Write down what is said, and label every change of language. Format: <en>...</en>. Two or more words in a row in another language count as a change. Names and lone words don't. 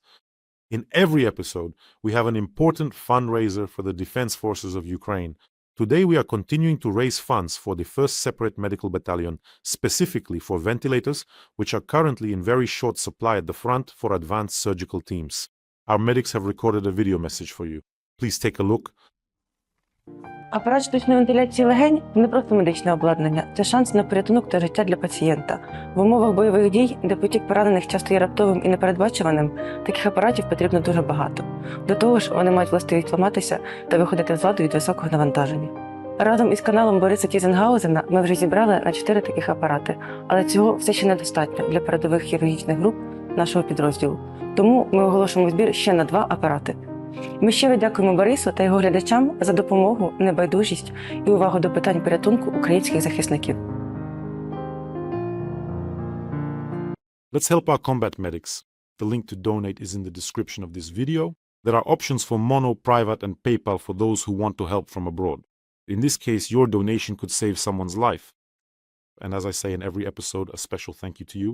<en>In every episode, we have an important fundraiser for the defense forces of Ukraine. Today, we are continuing to raise funds for the first separate medical battalion, specifically for ventilators, which are currently in very short supply at the front for advanced surgical teams. Our medics have recorded a video message for you. Please take a look.</en> <uk>Апарат штучної вентиляції легень – не просто медичне обладнання, це шанс на порятунок та життя для пацієнта. В умовах бойових дій, де потік поранених часто є раптовим і непередбачуваним, таких апаратів потрібно дуже багато. До того ж, вони мають властивість ламатися та виходити з ладу від високого навантаження. Разом із каналом Бориса Тізенгаузена ми вже зібрали на 4 таких апарати, але цього все ще недостатньо для передових хірургічних груп нашого підрозділу. Тому ми оголошуємо збір ще на 2 апарати. Ми щиро дякуємо Борису та його глядачам за допомогу, небайдужість і увагу до питань порятунку українських захисників.</uk> <en>Let's help our combat medics. The link to donate is in the description of this video. There are options for Mono, Private, and PayPal for those who want to help from abroad. In this case, your donation could save someone's life. And as I say in every episode, a special thank you to you.</en>